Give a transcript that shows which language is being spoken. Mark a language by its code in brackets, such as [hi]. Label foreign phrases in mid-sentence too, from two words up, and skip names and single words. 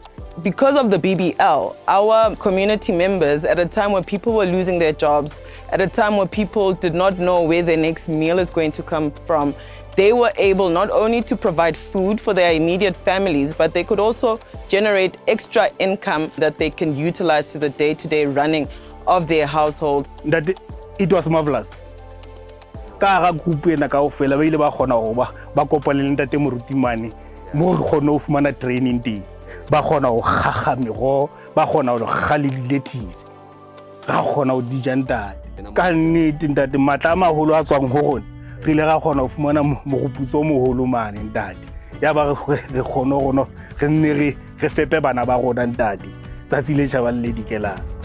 [en] Because of the BBL, our community members, at a time where people were losing their jobs, at a time where people did not know where their next meal is going to come from, they were able not only to provide food for their immediate families, but they could also generate extra income that they can utilize to the day-to-day running of their household. That it was marvelous. [st] Ka ga group ena kaofela ba ile ba khona go ba kopana le ntate moruti mane mo re kgone ho fumana training teng ba kgona ho gaga meroho ba kgona ho ga le lettuce ra kgona ho di ja ntate ka nnete ntate matla a maholo a tswang ho rona re ile ra kgona ho fumana mogoputso o moholo mane ntate ya ba re kgone rona re nne re fepe bana ba rona ntate tsatsi le tjhabang le dikelang